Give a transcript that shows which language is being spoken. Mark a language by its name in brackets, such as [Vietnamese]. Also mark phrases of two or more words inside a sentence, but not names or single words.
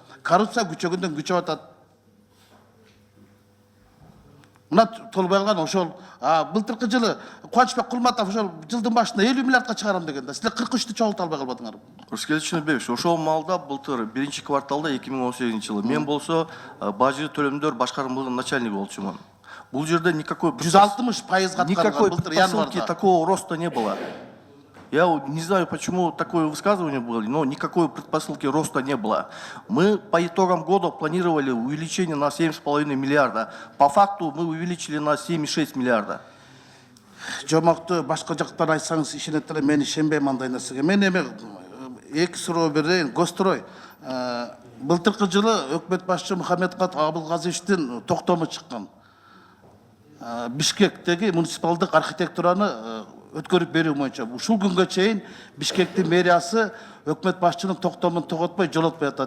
[Kyrgyz] Коррупция күчөгөндөн күчөп атат. Мына толбой калган ошол былтыркы жылы Кубанычбек Кулматов ошол жылдын башында 50 миллиардка чыгарам деген да. Силер 43-тү чогулта албай калбадыңарбы? Рыскелди Чыныбекович, ошол маалда былтыр биринчи кварталда 2018 жылы мен болсо бажы төлөмдөр башкармалыгынын начальниги болчумун. Бул жерде никакой 160% [Russian] никакой [Kyrgyz] былтыр [Russian] предпосылки [Kyrgyz] январда. [Russian] такого роста не было. Я не знаю, почему такое высказывание было, но никакой предпосылки роста не было. Мы по итогам года планировали увеличение на 7,5 миллиарда. По факту мы увеличили на 7,6 миллиарда. [Kyrgyz] Жомокту башка жактан айтсаңыз ишенет эле, мен ишенбейм андай нерсеге. Мен эми эки суроо берейин. Гострой былтыркы жылы өкмөт башчы Мухаммедкат Абылгазиевичтин токтому чыккан. Бишкектеги муниципалдык архитектураны өткөрүп берүү боюнча ушул күнгө чейин Бишкектин мэриясы өкмөт башчынын токтомун тоготпой жолотпой атат.